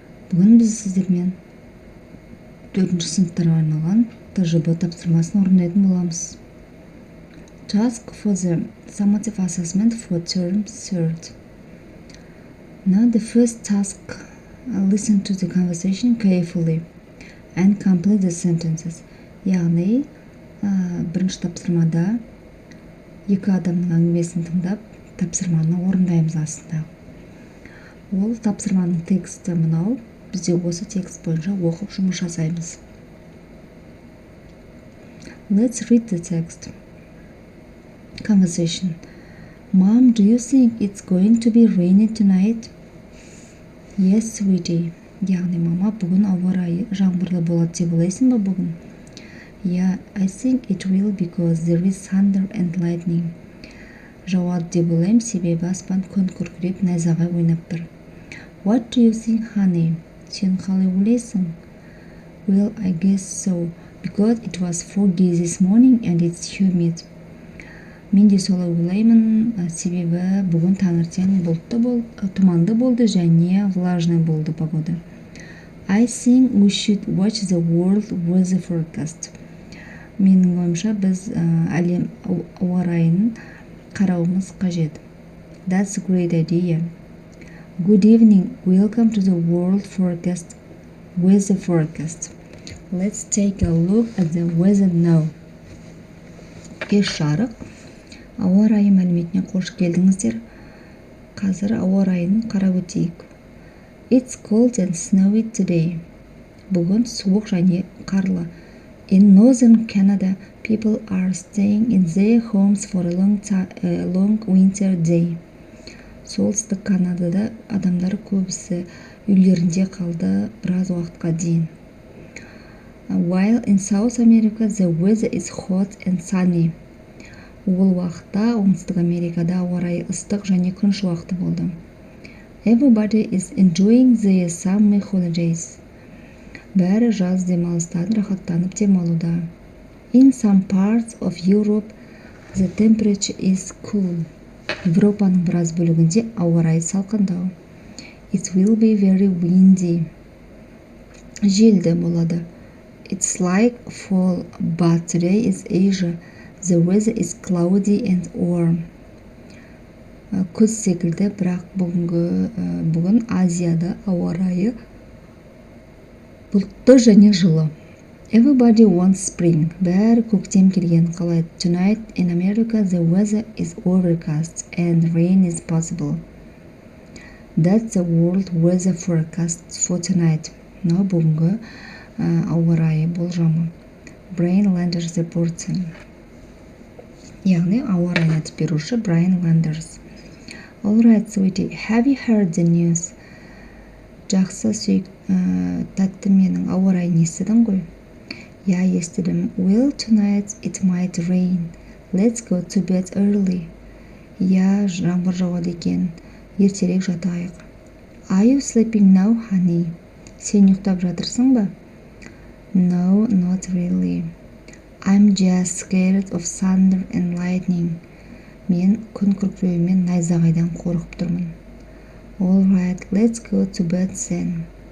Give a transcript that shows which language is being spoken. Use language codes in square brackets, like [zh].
[kk] Бүгін біз сіздермен 4-ші сыныптарға арналған ТЖБ тапсырмасын орындайтын боламыз. [en] Task for the summative assessment for term 3rd. Now the first task, listen to the conversation carefully and complete the sentences. [kk] Яғни, бірінші тапсырмада екі адамның әңгімесін тыңдап, тапсырманы орындаймыз астында. Ол тапсырманың тексті мынау, бізде осы текст бойынша оқып жұмыс жасаймыз. [en] Let's read the text. Conversation. Mom, do you think it's going to be rainy tonight? Yes, sweetie. [kk] Яғни, мама, бүгін ауа райы жаңбырлы болады деп ойлайсың ба бүгін? [en] Yeah, I think it will because there is thunder and lightning. [kk] Жауады деп ойлаймын, себебі аспан күн күркіреп, найзағай ойнап тұр. [en] What do you think, honey? [kk] Сен қалай ойлайсың? [en] Well, I guess so, because it was foggy this morning and it's humid. [kk] Мен де солай ойлаймын, себебі бүгін таңертең тұманды болды және [ru] влажный [kk] болды [ru] погода. [en] I think we should watch the world weather forecast. [kk] Менің ойымша біз әлем ауа райын қарауымыз қажет. [en] That's a great idea. Good evening. Welcome to the world forecast, weather forecast. Let's take a look at the weather now. [kk] Кеш жарық. Ауа райы мәліметіне қош келдіңіздер. Қазір ауа райын қарап өтейік. [en] It's cold and snowy today. [kk] Бүгін суық және қарлы. [en] In northern Canada, people are staying in their homes for a long winter day. [kk] Солтүстік Канадада адамдар көбісі үйлерінде қалды біраз уақытқа дейін. [en] While in South America, the weather is hot and sunny. [kk] Ол уақытта оңтүстік Америкада ауа райы ыстық және күн шуақты болды. [en] Everybody is enjoying their summer holidays. [kk] Бәрі жаз демалыстан рахаттанып демалуда. [en] In some parts of Europe, the temperature is cool. [kk] Европаның біраз бөлігінде ауа райы салқындау. [en] It will be very windy. [kk] Желді болады. [en] It's like fall, but today is Asia. The weather is cloudy and warm. [kk] Күз секілді, бірақ бүгін Азияда ауа райы бұлтты және жылы. [en] Everybody wants spring. [kk] Бәрі көктем келген қалайды. [en] Tonight in America, the weather is overcast and rain is possible. That's the world weather forecast for tonight. [kk] Мынау бүгінгі ауа райы болжамы. [en] Brian Landers reporting. [kk] Яғни ауа райын айтып беруші Brian Landers. [en] All right, sweetie, have you heard the news? [kk] Жақсы тәтті менің ауа райын естідің ғой? Я естідім. [en] Well, tonight it might rain. Let's go to bed early. [kk] Я жаңбыр жауады екен. Ертерек жатайық. [en] Are you sleeping now, honey? [kk] Сен ұйықтап жатырсың ба? [en] No, not really. I'm just scared of thunder and lightning. [kk] Мен күн күркіреуі мен найзағайдан қорқып тұрмын. [en] All right, let's go to bed then.